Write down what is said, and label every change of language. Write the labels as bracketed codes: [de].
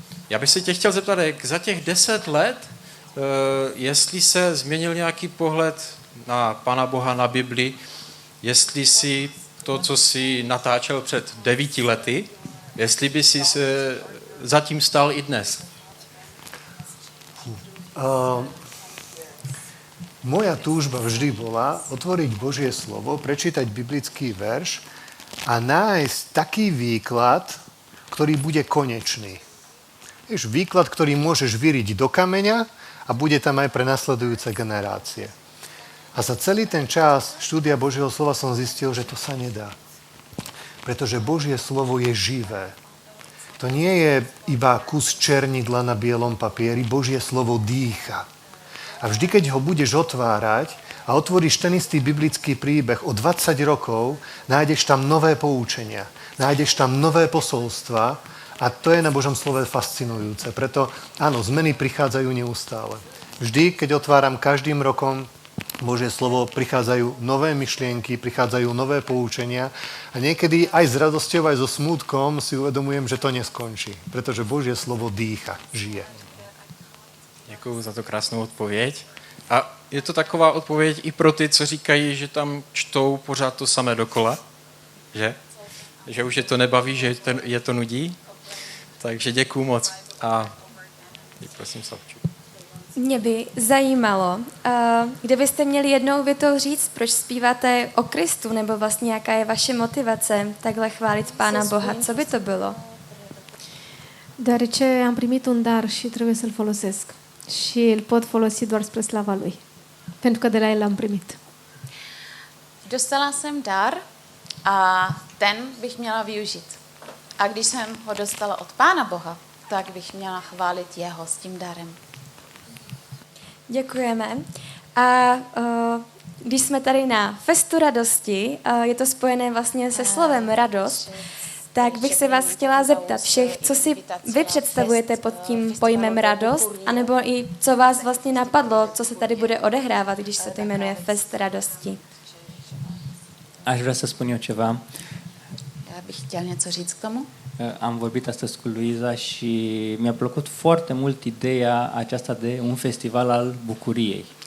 [cs] Já bych se tě chtěl zeptat, jak za těch 10 let, jestli se změnil nějaký pohled na Pána Boha, na Bibli, jestli si to, co si natáčel před 9 lety, jestli by si se zatím stál i dnes. [sk] Moja túžba vždy bola otvoriť Božie slovo, prečítať biblický verš a nájsť taký výklad, ktorý bude konečný. Vieš, výklad, ktorý môžeš vyriť do kameňa a bude tam aj pre nasledujúce generácie. A za celý ten čas štúdia Božieho slova som zistil, že to sa nedá. Pretože Božie slovo je živé. To nie je iba kus černidla na bielom papieri, Božie slovo dýcha. A vždy, keď ho budeš otvárať a otvoríš ten istý biblický príbeh o 20 rokov, nájdeš tam nové poučenia, nájdeš tam nové posolstva a to je na Božom slove fascinujúce. Preto áno, zmeny prichádzajú neustále. Vždy, keď otváram každým rokom Božie slovo, prichádzajú nové myšlienky, prichádzajú nové poučenia a niekedy aj s radosťou, aj so smútkom si uvedomujem, že to neskončí, pretože Božie slovo dýcha, žije. [cs] Děkuji za to krásnou odpověď. A je to taková odpověď i pro ty, co říkají, že tam čtou pořád to samé dokola, že? Že už je to nebaví, že je to nudí. Takže děkuju moc. A prosím, Savču. Mě by zajímalo, kdybyste měli jednou větou říct, proč zpíváte o Kristu, nebo vlastně jaká je vaše motivace takhle chválit Pána Boha, co by to bylo? [ro] Deoarece am primit un dar și trebuie să-l folosesc. Și îl pot folosi doar spre slava Lui. Pentru că de la El l-am primit. [cs] Dostala jsem dar a ten bych měla využít. A když jsem ho dostala od Pána Boha, tak bych měla chválit jeho s tím darem. Děkujeme. A když jsme tady na Festu radosti, je to spojené vlastně se slovem radost, tak bych se vás chtěla zeptat všech, co si vy představujete pod tím pojmem radost, anebo i co vás vlastně napadlo, co se tady bude odehrávat, když se to jmenuje Fest radosti. [ro] Aș vrea să spun eu ceva. [cs] Já bych chtěl něco říct k tomu. [ro] Am vorbit astăzi cu Luiza și mi-a plăcut foarte mult ideea aceasta de un festival al bucuriei.